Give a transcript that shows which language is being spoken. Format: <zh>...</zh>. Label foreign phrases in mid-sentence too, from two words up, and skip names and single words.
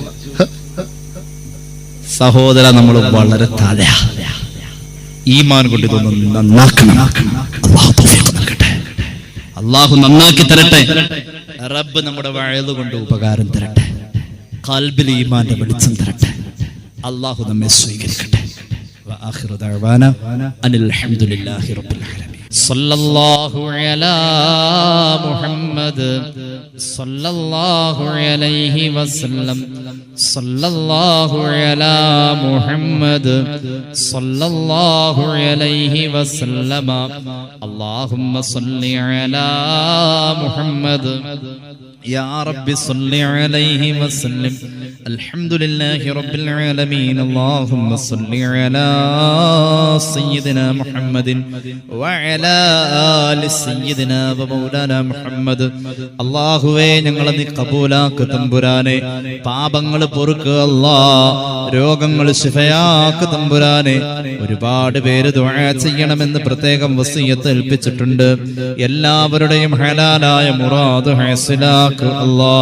<ml>സഹോദര, നമ്മൾ വളരെ താഴെ ഈമാൻ കൊണ്ട് ഇതൊന്നും നന്നാക്കണം. അള്ളാഹു നന്നാക്കി തരട്ടെ. റബ്ബ് നമ്മുടെ വഅദ് കൊണ്ട് ഉപകാരം തരട്ടെ. ഖൽബിൽ ഈമാന്റെ വെളിച്ചം തരട്ടെ. അള്ളാഹു നമ്മെ സ്വീകരിക്കട്ടെ.</ml> <ar>وآخر دعوانا أن الحمد لله رب العالمين. صلى الله على محمد صلى الله عليه وسلم. صلى الله على محمد صلى الله عليه وسلم. اللهم صل على محمد يا رب صل عليه وسلم. الحمد لله رب العالمين. اللهم صل على سيدنا محمد وعلى آل سيدنا ومولانا محمد.</ar> <ml>അല്ലാഹുവേ, ഞങ്ങളെ നീ കബൂലാക്ക് തമ്പുരാനെ. പാപങ്ങൾ പൊറുക്കുക അല്ലാഹ്, രോഗങ്ങൾ ശിഫയാക്ക് തമ്പുരാനെ. ഒരുപാട് പേര് ദുആ ചെയ്യണമെന്ന് പ്രത്യേകം വസിയത്ത് ഏൽപ്പിച്ചിട്ടുണ്ട്. എല്ലാവരുടെയും ഹലാലായ മുറാദ് ഹാസിലാക്ക് അല്ലാഹ്.</ml>